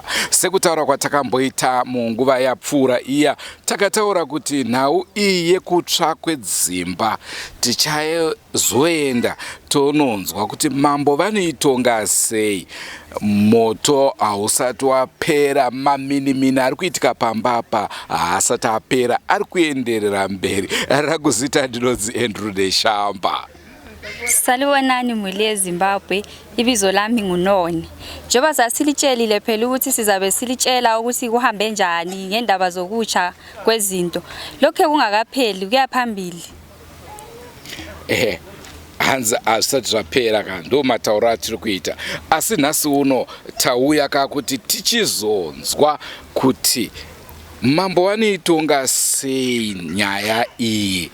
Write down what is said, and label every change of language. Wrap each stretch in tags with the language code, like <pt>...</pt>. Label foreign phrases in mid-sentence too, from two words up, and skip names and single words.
<sn>Sekutaura kwatakamboita munguva yapfuura iya, takataura kuti nhau iyi yekutsva kwedzimba tichazoenda tononzwa kuti mambo vanoitonga sei. Moto hausati wapera, maminimini ari kuitika pambapa haasati apera, ari kuenderera mberi. Rakuzita ndinonzi Andrew Shamva.</sn> <nd>Salibonani muli yeZimbabwe, ibizo lami nguNoni. Njengoba sasilitshelile phela ukuthi sizabe silitshela ukuthi kuhambe njani ngendaba zokutsha kwezinto. Lokho kungakapheli kuyaphambili.</nd> <sn>Hanza asati zvapera ka ndo mataura atiri kuita. Asi nhasi uno tauya kakuti tichizonzwa kuti mambo vanoitonga sei nyaya iyi.</sn>